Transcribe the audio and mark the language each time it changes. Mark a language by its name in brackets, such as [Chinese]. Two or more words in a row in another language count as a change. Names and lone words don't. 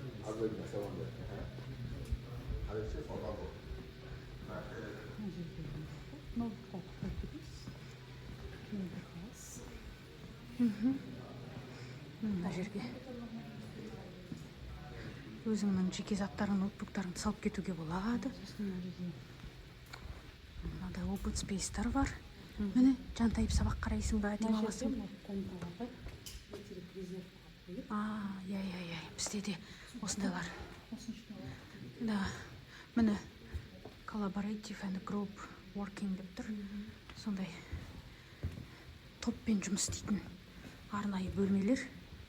[Kazakh] Мына жерге өзіңнің жеке заттарын, ноутбуктарыңды салып кетуге болады. Мынандай [English] open space- [Kazakh] тар бар. Міне, жантайып сабақ қарайсың ба, демаласың? Иә, бізде де осындайлар. Да, міне, [English] collaborative and group working [Kazakh] деп тұр. Сондай топпен жұмыс істейтін арнайы бөлмелер.